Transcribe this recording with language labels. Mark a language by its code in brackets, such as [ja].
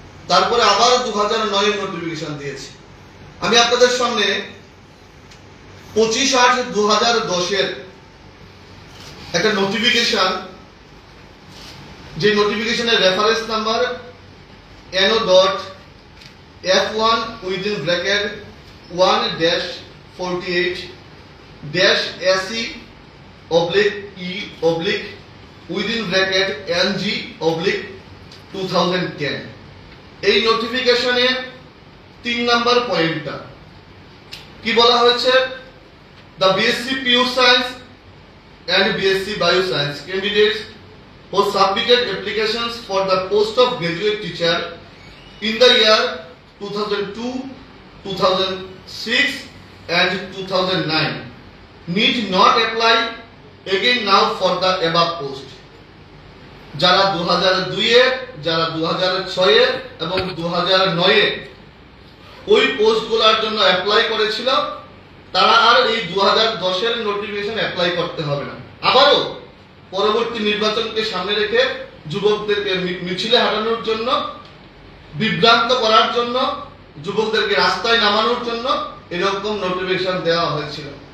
[bn] তারপরে আবার 2009-এর নোটিফিকেশন দিয়েছে। আমি আপনাদের সামনে 25/8/2010-এর একটা নোটিফিকেশন, যে নোটিফিকেশনের রেফারেন্স নাম্বার NO.F1/48-SE/NG/2010। এই নোটিফিকেশনে 3 নম্বর পয়েন্টটা কি বলা হয়েছে? [en] The BSc Pure Science and BSc Bioscience candidates who submitted applications for the post of graduate teacher in the year 2002, 2006 and 2009 need not apply again now for the above post. [bn] যারা 2002-এ, যারা 2006-এ এবং 2009-এ ওই পোস্টগুলোর জন্য অ্যাপ্লাই করেছিল, তারা আর এই 2010-এর notification apply করতে হবে না। আবারও পরবর্তী নির্বাচনকে সামনে রেখে যুবকদেরকে মিছিলে হাঁটানোর জন্য, বিভ্রান্ত করার জন্য, যুবকদেরকে রাস্তায় নামানোর জন্য এরকম নোটিফিকেশন দেওয়া হয়েছিল।